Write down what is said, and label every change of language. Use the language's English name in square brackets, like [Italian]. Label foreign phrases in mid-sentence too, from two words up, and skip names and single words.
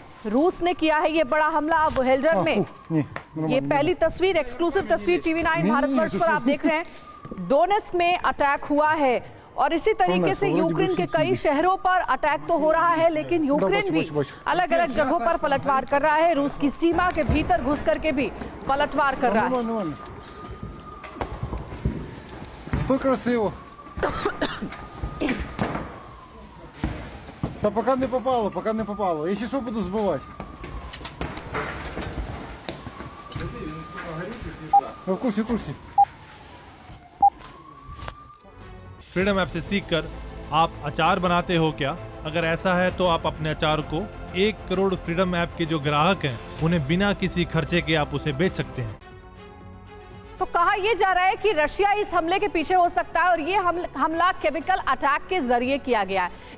[Hindi] रूस ने किया है ये बड़ा हमला वोल्जर में। ये पहली तस्वीर, एक्सक्लूसिव तस्वीर TV9 भारतवर्ष पर आप देख रहे हैं। डोनेस्क में अटैक हुआ है और इसी तरीके से यूक्रेन के कई शहरों पर अटैक तो हो रहा है, लेकिन यूक्रेन भी अलग अलग जगहों पर पलटवार कर रहा है। रूस की सीमा के भीतर घुस करके भी पलटवार कर रहा है। [Russian] Да пока не попало, пока не попало. Если что, буду сбивать. В курсе, в курсе. [English] freedom app [Hindi] से सीखकर आप अचार बनाते हो क्या? अगर ऐसा है तो आप अपने अचार को 1 करोड़ [English] freedom app [Hindi] के जो ग्राहक हैं उन्हें बिना किसी खर्चे के आप उसे बेच सकते हैं। तो कहा यह जा रहा है कि रशिया इस हमले के पीछे हो सकता है और ये हमला [English] chemical attack [Hindi] के जरिए किया गया है।